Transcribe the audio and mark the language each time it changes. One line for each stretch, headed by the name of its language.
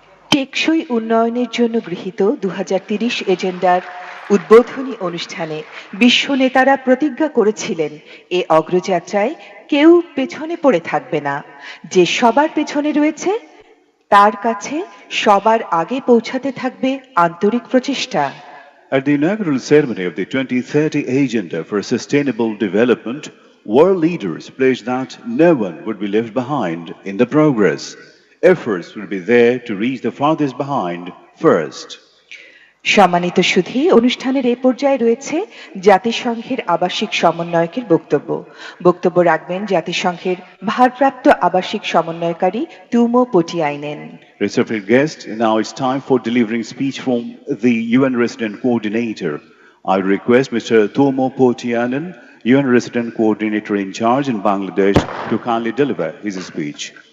Bangla: টেকসই উন্নয়নের জন্য গৃহীত 2030 এজেন্ডার উদ্বোধনী অনুষ্ঠানে বিশ্ব নেতারা প্রতিজ্ঞা করেছিলেন এ অগ্রযাত্রায় কেউ পেছনে পড়ে থাকবে না, যে সবার পেছনে রয়েছে তার কাছে সবার আগে পৌঁছাতে থাকবে আন্তরিক প্রচেষ্টা।
English: At the inaugural ceremony of the 2030 Agenda for Sustainable Development, world leaders pledged that no one would be left behind in the progress. Efforts will be there to reach the farthest behind first.
Bangla: সম্মানিত সুধী, অনুষ্ঠানের এই পর্যায়ে রয়েছে জাতিসংঘের আবাসিক সমন্বয়কের বক্তব্য রাখবেন জাতিসংঘের ভারপ্রাপ্ত আবাসিক সমন্বয়কারী তুমো পটিয়াইনেন।
English: Respected guests, now it's time for delivering speech from the UN Resident Coordinator. I request Mr. Tumo Potianen, UN Resident Coordinator in charge in Bangladesh, to kindly deliver his speech.